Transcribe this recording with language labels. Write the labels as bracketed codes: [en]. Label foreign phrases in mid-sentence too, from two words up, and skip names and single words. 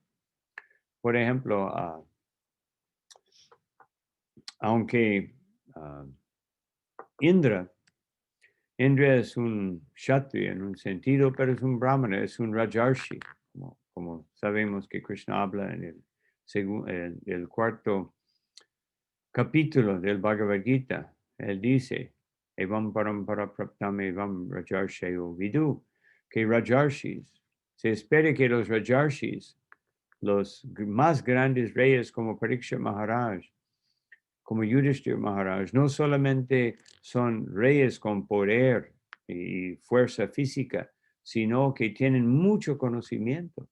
[es] Por ejemplo, aunque Indra es un kshatriya en un sentido, pero es un brahmana, es un rajarshi, como sabemos que Krishna habla en el cuarto capítulo del Bhagavad Gita. Él dice, [sa] एवम् परम्परा प्राप्तम् एवम् राजर्षयो विदु, [es] que rajarshis, se espera que los rajarshis, los más grandes reyes como Parikshit Maharaj, como Yudhishthira Maharaj, no solamente son reyes con poder y fuerza física, sino que tienen mucho conocimiento.